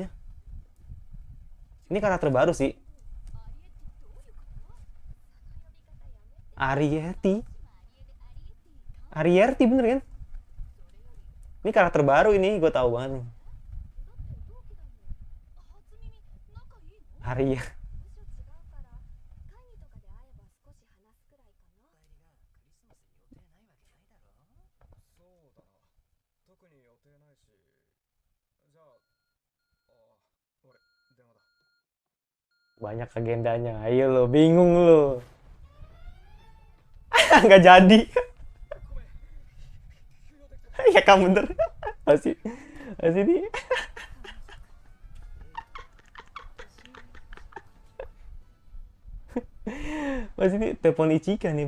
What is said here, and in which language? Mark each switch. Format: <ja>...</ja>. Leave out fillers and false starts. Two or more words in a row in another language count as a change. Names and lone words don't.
<id>Ini karakter baru sih. Arietti. Arietti bener kan? Ini karakter baru ini, gue tahu banget nih. Arya.</id> <ja>特に予定ないし、じゃあ、俺、電話だ。</ja> <id>Banyak agendanya. Ayo lo, bingung lo. Nggak jadi. Ya kamu bener. Masih ini. Masih ini telepon Ichika nih.</id>